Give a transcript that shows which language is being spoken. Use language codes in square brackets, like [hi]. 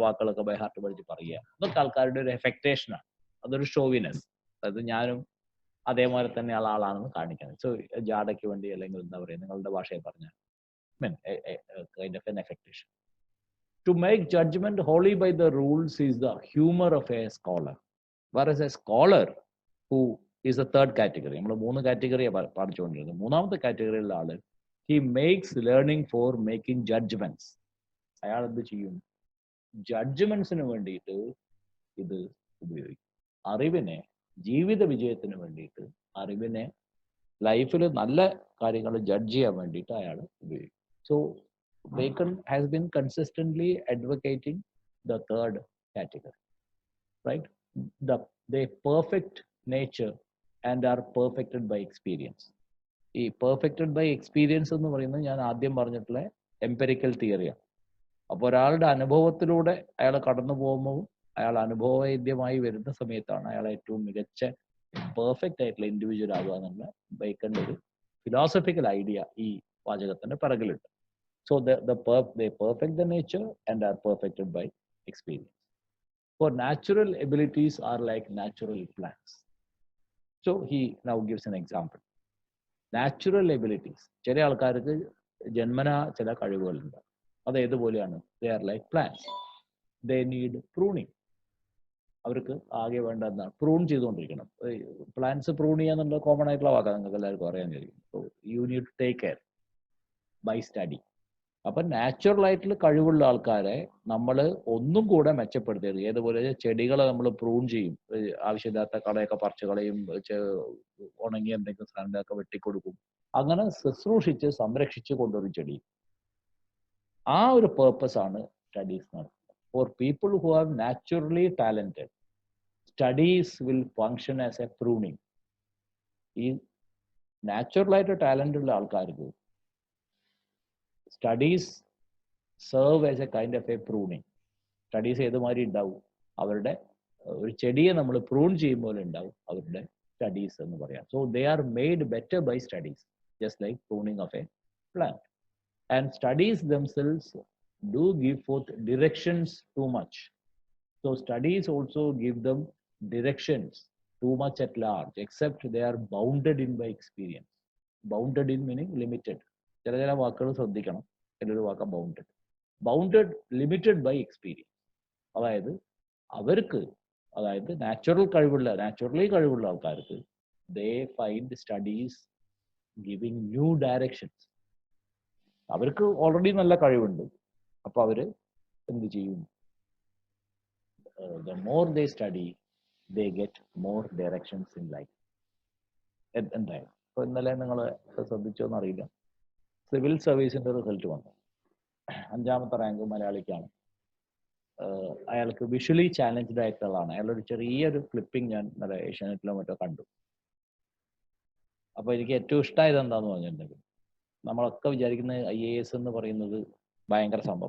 [ml] ആ വാക്കുകളൊക്കെ by heart പഠിച്ച് പറയുക. അതൊക്കെ ആൾക്കാരുടെ ഒരു എഫക്ടേഷനാണ്. അതൊരു ഷോവിനെസ്. അതായത് ഞാനും അതേപോലെ തന്നെ ആളാണെന്ന് കാണിക്കാൻ. സോ ജാടയ്ക്ക് വേണ്ടി അല്ലെങ്കിൽ എന്താ പറയുക, നിങ്ങളുടെ ഭാഷയെ പറഞ്ഞാൽ [en] Kind of an affectation. To make judgement wholly by the rules is the humour of a scholar. whereas a scholar who is a third category. [ml] നമ്മൾ 3 കാറ്റഗറിയാണ് പഠിച്ചുകൊണ്ടിരുന്നത്. മൂന്നാമത്തെ കാറ്റഗറിയിലുള്ള ആള് [en] he makes learning for making judgments. [ml] അയാൾ എന്ത് ചെയ്യും? ജഡ്ജ്മെന്റ്സിന് വേണ്ടിയിട്ട് ഇത് ഉപയോഗിക്കും. അറിവിനെ ജീവിത വിജയത്തിന് വേണ്ടിയിട്ട്, അറിവിനെ ലൈഫിൽ നല്ല കാര്യങ്ങൾ ജഡ്ജ് ചെയ്യാൻ വേണ്ടിയിട്ട് അയാൾ ഉപയോഗിക്കും. [en] So Bacon has been consistently advocating the third category, right? They perfect nature and are perfected by experience. [ml] ഈ [en] perfected by experience [ml] എന്ന് പറയുന്നത് ഞാൻ ആദ്യം പറഞ്ഞിട്ടുള്ള എംപെരിക്കൽ തിയറിയാണ്. അപ്പോൾ ഒരാളുടെ അനുഭവത്തിലൂടെ അയാൾ കടന്നു പോകുമ്പോൾ അയാൾ അനുഭവവേദ്യമായി വരുന്ന സമയത്താണ് അയാൾ ഏറ്റവും മികച്ച പെർഫെക്റ്റ് ആയിട്ടുള്ള ഇൻഡിവിജ്വൽ ആകുക എന്നുള്ള ബേക്കന്റെ ഒരു ഫിലോസഫിക്കൽ ഐഡിയ ഈ വാചകത്തിന്റെ പിറകിലുണ്ട്. [en] So they perfect the nature and are perfected by experience. For natural abilities are like natural plants. So he now gives an example. Natural abilities, [ml] ചില ആൾക്കാർക്ക് ജന്മന ചില കഴിവുകളുണ്ട്. അത് ഏതുപോലെയാണ്? [en] They are like plants. They need pruning. [ml] അവർക്ക് ആകെ വേണ്ട എന്താണ് പ്രൂൺ ചെയ്തുകൊണ്ടിരിക്കണം. പ്ലാന്റ്സ് പ്രൂൺ ചെയ്യാന്നുള്ള കോമൺ ആയിട്ടുള്ള വാക്കാണ്, നിങ്ങൾക്ക് എല്ലാവർക്കും അറിയാൻ കഴിയും. [en] So you need to take care by study. [ml] അപ്പം നാച്ചുറൽ ആയിട്ടുള്ള കഴിവുള്ള ആൾക്കാരെ നമ്മൾ ഒന്നും കൂടെ മെച്ചപ്പെടുത്തിയത്. ഏതുപോലെ ചെടികളെ നമ്മൾ പ്രൂൺ ചെയ്യും, ആവശ്യമില്ലാത്ത കളയൊക്കെ പറിച്ച് കളയും, ഉണങ്ങി എന്തെങ്കിലും സാധനങ്ങളൊക്കെ വെട്ടിക്കൊടുക്കും, അങ്ങനെ ശുശ്രൂഷിച്ച് സംരക്ഷിച്ച് കൊണ്ടുവരും ചെടി. ആ ഒരു പേർപ്പസ് ആണ് സ്റ്റഡീസ് നടത്തുന്നത്. [en] For people who are naturally talented, studies will function as a pruning. [ml] ഈ നാച്ചുറലായിട്ട് ടാലന്റ് ഉള്ള ആൾക്കാർക്ക് [en] Studies serve as a kind of a pruning. [ml] Studies ഏതുമാതിരി ഉണ്ടാവും, അവരുടെ ഒരു ചെടിയെ നമ്മൾ പ്രൂൺ ചെയ്യുമ്പോൾ ഉണ്ടാവും അവരുടെ സ്റ്റഡീസ് എന്ന് പറയാം. [en] So they are made better by studies, just like pruning of a plant. And studies themselves do give forth directions too much. So studies also give them directions too much at large, except they are bounded in by experience. Bounded in meaning limited. [ml] ചില വാക്കുകൾ ശ്രദ്ധിക്കണം. ചിലൊരു വാക്ക bounded. [en] Bounded, limited by experience. [ml] അതായത് അവർക്ക്, അതായത് naturally കഴിവുള്ള ആൾക്കാർക്ക് [en] They find studies giving new directions. [ml] അവർക്ക് already നല്ല കഴിവുണ്ട്. അപ്പൊ അവര് എന്ത് ചെയ്യും? [en] The more they study, they get more directions in life. [ml] എന്തായാലും ഇപ്പൊ ഇന്നലെ നിങ്ങൾ ശ്രദ്ധിച്ചോന്ന് അറിയില്ല, സിവിൽ സർവീസിന്റെ റിസൾട്ട് വന്നു. 5ാമത്തെ റാങ്ക് മലയാളിക്കാണ്. അയാൾക്ക് വിഷ്വലി ചാലഞ്ച്ഡ് ആയിട്ടുള്ള ആളാണ്. അയാളൊരു ചെറിയൊരു ക്ലിപ്പിംഗ് ഞാൻ ഇന്നലെ ഏഷ്യാനെറ്റിലോ മറ്റോ കണ്ടു. അപ്പൊ എനിക്ക് ഏറ്റവും ഇഷ്ടമായത് എന്താന്ന് പറഞ്ഞിട്ടുണ്ടെങ്കിൽ, നമ്മളൊക്കെ വിചാരിക്കുന്നത് IAS എന്ന് പറയുന്നത് ഭയങ്കര സംഭവം.